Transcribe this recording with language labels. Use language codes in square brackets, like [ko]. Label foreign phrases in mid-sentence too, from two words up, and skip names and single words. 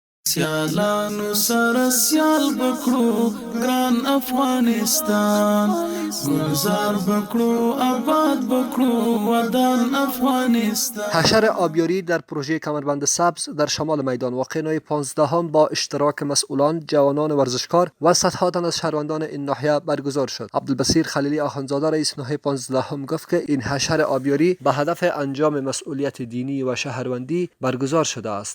[ps] سیالانو سره سیال بکړو ګران افغانستان گلزار بکړو آباد بکړو ودان افغانستان. [fa] حشر آبیاری در پروژه کمربند سبز در شمال میدان واقع نوع 15 با اشتراک مسئولان، جوانان ورزشکار و صدها تن از شهروندان این ناحیه برگزار شد. عبدالبصیر خلیلی آخوندزاده رئیس ناحیه 15 گفت که این حشر آبیاری به هدف انجام مسئولیت دینی و شهروندی برگزار شده است.